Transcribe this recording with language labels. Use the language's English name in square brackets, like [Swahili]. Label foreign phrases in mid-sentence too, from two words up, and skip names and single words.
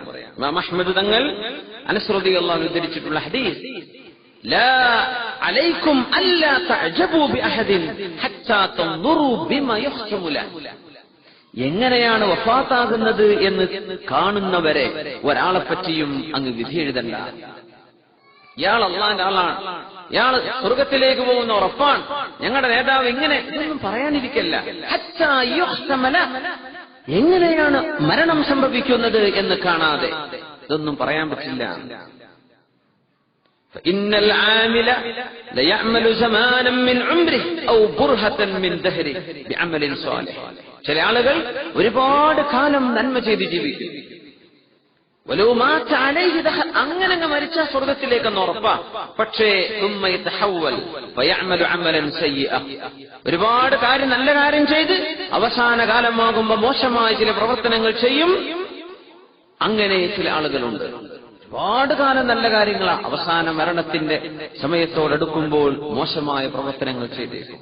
[Malayalam] ഇമാം അഹ്മദ് തങ്ങൾ അനസ് [Arabic] رضي الله عنه [Malayalam] ഉദ്ധരിച്ചിട്ടുള്ള ഹദീസ്, [Arabic] لا عليكم ألا تعجبوا بأحد حتى تنظروا بما يختم له, [Malayalam] എങ്ങനെയാണ് വഫാത്താകുന്നത് എന്ന് കാണുന്നവരെ ഒരാളെ പറ്റിയും അങ്ങ് വിധി എഴുതണ്ട. ഇയാൾ അല്ലാഹുവിന്റെ ആളാണ്, ഇയാൾ സ്വർഗത്തിലേക്ക് പോകുന്ന ഉറപ്പാണ്, ഞങ്ങളുടെ നേതാവ് ഇങ്ങനെ, ഇതൊന്നും പറയാനിരിക്കല്ല. [Arabic] حتى يختم له, [Malayalam] എങ്ങനെയാണ് മരണം സംഭവിക്കുന്നത് എന്ന് കാണാതെ ഇതൊന്നും പറയാൻ പറ്റില്ല. [Arabic] فإن العامل ليعمل زمانا من عمره أو برهة من دهره بعمل صالح, [Malayalam] ചില ആളുകൾ ഒരുപാട് കാലം നന്മ ചെയ്ത് ജീവിക്കും. [Arabic] ولو مات عليه دخل, [Malayalam] അങ്ങനെ മരിച്ചാൽ സ്വർഗ്ഗത്തിലേക്കെന്ന് ഉറപ്പാ. [Arabic] പക്ഷേ ثم يتحول فيعمل عملا سيئا, [Malayalam] ഒരുപാട് കാര്യം നല്ല കാര്യം ചെയ്ത് അവസാന കാലമാകുമ്പോൾ മോശമായ ചില പ്രവർത്തനങ്ങൾ ചെയ്യും. അങ്ങനെ ചില ആളുകളുണ്ട്, ഒരുപാട് കാലം നല്ല കാര്യങ്ങളാ, അവസാന മരണത്തിന്റെ സമയത്തോടടുക്കുമ്പോൾ മോശമായ പ്രവർത്തനങ്ങൾ ചെയ്തേക്കും.